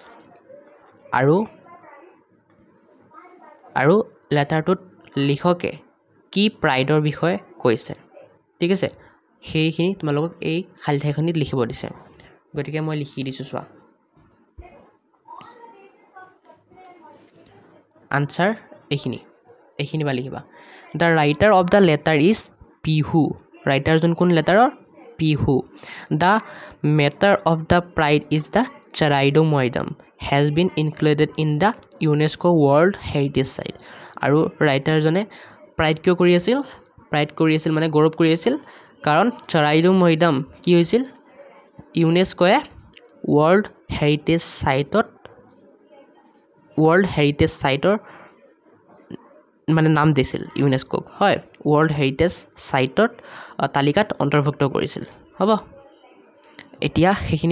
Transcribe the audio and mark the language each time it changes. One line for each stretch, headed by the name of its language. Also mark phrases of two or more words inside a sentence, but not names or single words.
Assamese: আৰু লেটাৰটোত লিখকে কি প্ৰাইডৰ বিষয়ে কৈছে ঠিক আছে সেইখিনি তোমালোকক এই খালী ঠাইখনিত লিখিব দিছে গতিকে মই লিখি দিছোঁ চোৱা আনসাৰ এইখিনি বা লিখিবা
English: the writer of the letter is Pihu writer
Assamese: জন কোন লেটাৰৰ
English: Pihu the matter of the pride is the Charaido Moidam has been included in the UNESCO World Heritage Site আৰু writer
Assamese: জনে pride কিয় কৰি আছিল মানে গৌৰৱ কৰি আছিল কাৰণ
English: Charaido Moidam
Assamese: কি হৈছিল
English: UNESCO World Heritage
Assamese: Site মানে নাম দিছিল ইউনেস্কো হয় ওয়ার্ল্ড হেৰিটেজ সাইটত তালিকাত অন্তৰ্ভুক্ত কৰিছিল হ'ব এতিয়া সেইখিনি